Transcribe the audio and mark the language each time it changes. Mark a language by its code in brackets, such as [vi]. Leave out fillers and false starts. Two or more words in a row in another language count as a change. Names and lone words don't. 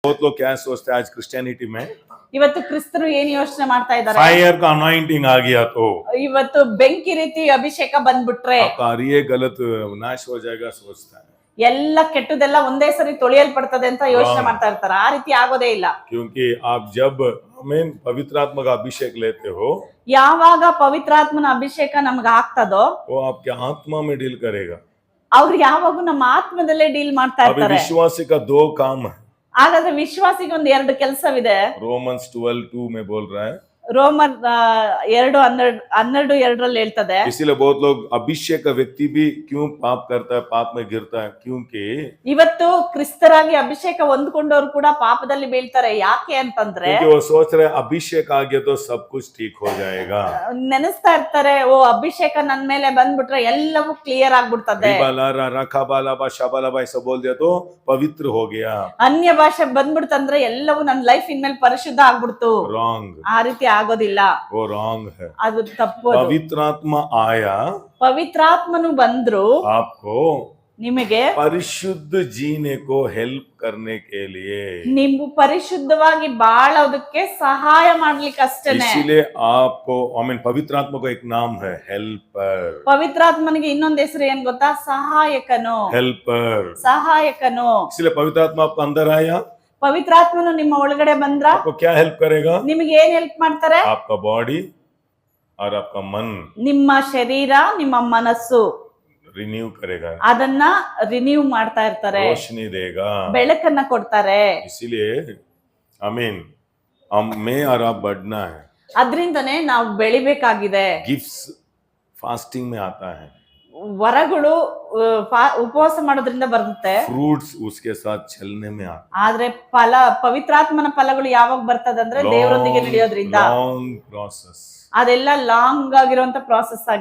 [hi] बहुत लोग क्या सोचते हैं आज क्रिश्चियनिटी में [kn] ಇವತ್ತು ಕ್ರಿಸ್ತರು ಏನ್ ಯೋಚನೆ ಮಾಡ್ತಾ ಇದ್ದಾರೆ, [hi] फायर का अनॉइंटिंग आ गया तो [kn] ಇವತ್ತು ಬೆಂಕಿ ರೀತಿ ಅಭಿಷೇಕ ಬಂದ್ಬಿಟ್ರೆ [hi] आपका ये गलत नाश हो जाएगा सोचता है, [kn] ಎಲ್ಲ ಕೆಟ್ಟದೆಲ್ಲ ಒಂದೇ ಸರಿ ತೊಳೆಯಲ್ಪಡ್ತದೆ ಅಂತ ಯೋಚನೆ ಮಾಡ್ತಾ ಇರ್ತಾರೆ. ಆ ರೀತಿ ಆಗೋದೇ ಇಲ್ಲ. [hi] क्योंकि आप जब आमीन पवित्र आत्मा का अभिषेक लेते हो, [kn] ಯಾವಾಗ ಪವಿತ್ರಾತ್ಮನ ಅಭಿಷೇಕ ನಮ್ಗೆ ಆಗ್ತದೋ [hi] वो आपके आत्मा में डील करेगा. [kn] ಅವ್ರು ಯಾವಾಗೂ ನಮ್ಮ ಆತ್ಮದಲ್ಲೇ ಡೀಲ್ ಮಾಡ್ತಾ [hi] अभी [kn] ಇರ್ತಾರೆ. [hi] विश्वासी का दो काम है. [kn] ಹಾಗಾದ್ರೆ ವಿಶ್ವಾಸಿಗೆ ಒಂದು ಎರಡು ಕೆಲಸವಿದೆ. [hi] रोमन्स 12:2 में बोल रहा है, [kn] ರೋಮರ್ 2:12 ಹೇಳ್ತದೆ. [hi] इसीलिए बहुत लोग अभिषेक का व्यक्ति भी क्यों पाप करता है, पाप में गिरता है, क्योंकि [kn] ಇವತ್ತು ಕ್ರಿಸ್ತರಾಗಿ ಅಭಿಷೇಕ ಹೊಂದ್ಕೊಂಡವ್ರು ಕೂಡ ಪಾಪದಲ್ಲಿ ಬೀಳ್ತಾರೆ. ಯಾಕೆ ಅಂತಂದ್ರೆ [hi] क्योंकि वो सोच रहे अभिषेक आ गया तो सब कुछ ठीक हो जाएगा. [kn] ನೆನೆಸ್ತಾ ಇರ್ತಾರೆ, ಓ ಅಭಿಷೇಕ ನನ್ ಮೇಲೆ ಬಂದ್ಬಿಟ್ರೆ ಎಲ್ಲವೂ ಕ್ಲಿಯರ್ ಆಗ್ಬಿಡ್ತದೆ. [hi] ऐसा बोल दिया तो पवित्र हो गया. [kn] ಅನ್ಯ ಭಾಷೆ ಬಂದ್ಬಿಡ್ತಂದ್ರೆ ಎಲ್ಲವೂ ನನ್ನ ಲೈಫ್ ಇನ್ಮೇಲೆ ಪರಿಶುದ್ಧ ಆಗ್ಬಿಡ್ತು. [hi] रॉन्ग, [kn] ಆ ರೀತಿ ಆಗೋದಿಲ್ಲ, [hi] वो रॉन्ग है. [kn] ಅದು ತಪ್ಪು. [hi] पवित्र आत्मा आया, [kn] ಪವಿತ್ರಾತ್ಮನು ಬಂದ್ರು [hi] आपको [kn] ನಿಮಗೆ [hi] परिशुद्ध जीने को हेल्प करने के लिए. [kn] ನೀವು ಪರಿಶುದ್ಧವಾಗಿ ಬಾಳೋದಕ್ಕೆ ಸಹಾಯ ಮಾಡ್ಲಿಕ್ಕೆ ಅಷ್ಟೇನೆ. [hi] इसीलिए आपको आमीन पवित्र आत्मा को एक नाम है हेल्पर. [kn] ಪವಿತ್ರಾತ್ಮನಿಗೆ ಇನ್ನೊಂದು ಹೆಸರು ಏನ್ ಗೊತ್ತಾ? ಸಹಾಯಕನು. [hi] हेल्पर. [kn] ಸಹಾಯಕನು. [hi] इसलिए पवित्र आत्मा आपको अंदर आया, [kn] ಪವಿತ್ರಾತ್ಮನು ನಿಮ್ಮ ಒಳಗಡೆ ಬಂದ್ರ [hi] आपको क्या हेल्प करेगा? [kn] ನಿಮಗೆ ಏನ್ ಹೆಲ್ಪ್ ಮಾಡ್ತಾರೆ? [hi] आपका बॉडी और आपका मन [kn] ನಿಮ್ಮ ಶರೀರ, ನಿಮ್ಮ ಮನಸ್ಸು [hi] रिन्यू करेगा, [kn] ಅದನ್ನ ರಿನ್ಯೂ ಮಾಡ್ತಾ ಇರ್ತಾರೆ, [hi] रोशनी देगा. [kn] ಬೆಳಕನ್ನ ಕೊಡ್ತಾರೆ. [hi] इसीलिए आमीन मैं और आप बढ़ना है. [kn] ಅದ್ರಿಂದನೇ ನಾವು ಬೆಳಿಬೇಕಾಗಿದೆ. [en] gifts fasting [hi] में आता है, [kn] ವರಗಳು ಉಪವಾಸ ಮಾಡೋದ್ರಿಂದ ಬರುತ್ತೆ. [hi] फ्रूट्स उसके साथ चलने में आता है. [kn] ಆದ್ರೆ ಫಲ, ಪವಿತ್ರಾತ್ಮನ ಫಲಗಳು ಯಾವಾಗ ಬರ್ತದಂದ್ರೆ ದೇವರೊಂದಿಗೆ ನಡೆಯೋದ್ರಿಂದ. [en] long process. [kn] ಅದೆಲ್ಲ ಲಾಂಗ್ ಆಗಿರುವಂತ ಪ್ರಾಸೆಸ್ ಆಗಿದೆ.